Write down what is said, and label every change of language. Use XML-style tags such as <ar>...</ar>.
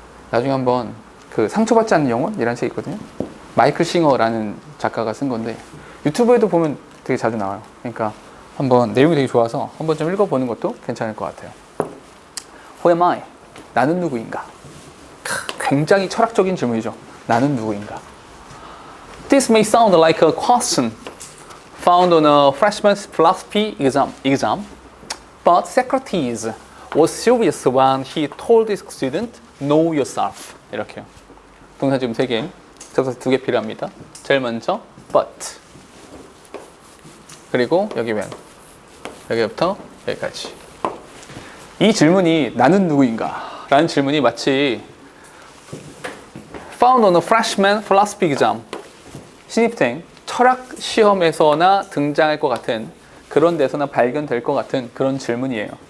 <ko>나중에 한번 그 상처받지 않는 영혼이라는 책이 있거든요. 마이클 싱어라는 작가가 쓴 건데 유튜브에도 보면 되게 자주 나와요. 그러니까 한번 내용이 되게 좋아서 한번 좀 읽어보는 것도 괜찮을 것 같아요.</ko> <en>Who am I?</en> <ko>나는 누구인가? 굉장히 철학적인 질문이죠. 나는 누구인가?</ko> <en>This may sound like a question found on a freshman's philosophy exam, but Socrates was serious when he told his student, know yourself.</en> <ko>이렇게요. 동사 지금 3개, 접속사 2개 필요합니다. 제일 먼저 but, 그리고 여기 when, 여기부터 여기까지. 이 질문이 나는 누구인가? 라는 질문이 마치</ko> <en>found on a freshman philosophy exam,</en> <ko>신입생 철학 시험에서나 등장할 것 같은, 그런 데서나 발견될 것 같은 그런 질문이에요.</ko>